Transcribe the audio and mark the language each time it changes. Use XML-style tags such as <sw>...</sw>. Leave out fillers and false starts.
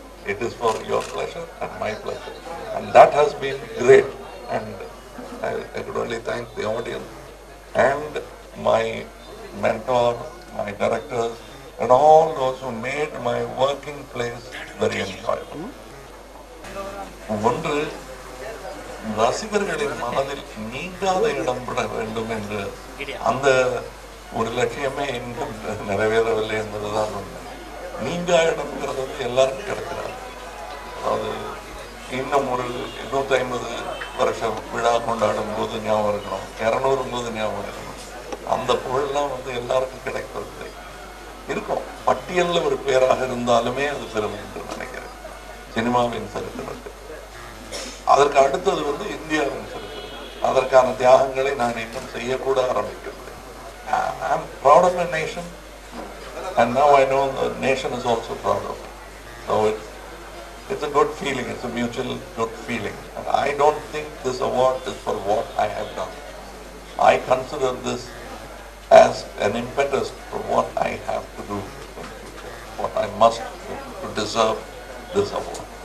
<en>It is for your pleasure and my pleasure. And that has been great. And I could only thank the audience and my mentor, my directors, and all those who made my working place very enjoyable.</en> <ta>ஒன்று, ரசிகர்களின் மனதில் நீங்காத இடம் பெற வேண்டும் என்று அந்த ஒரு லட்சியமே இன்னும் நிறைவேறவில்லை என்பதுதான் உண்மை. நீங்கா இடம்ங்கிறது வந்து எல்லாருக்கும் கிடைக்கிறார். அது இன்னும் ஒரு 150 வருஷம் விழா கொண்டாடும் போது ஞாபகம் இருக்கணும், 200 போது ஞாபகம் இருக்கணும். அந்த புகழ்லாம் வந்து எல்லாருக்கும் கிடைப்பதில்லை. இருக்கும், பட்டியலில் ஒரு பேராக இருந்தாலுமே அது பெருமை என்று நினைக்கிறேன். சினிமாவின் சரித்திரத்தில் அதற்கு அடுத்தது வந்து இந்தியாவின் சரித்திரம். அதற்கான தியாகங்களை நான் இன்னும் செய்யக்கூட ஆரம்பிக்கவில்லை.</ta> <en>I am proud of my nation and now I know the nation is also proud of me. So it's a good feeling, it's a mutual good feeling. And I don't think this award is for what I have done. I consider this as an impetus for what I have to do in future, what I must do to deserve this award.</en>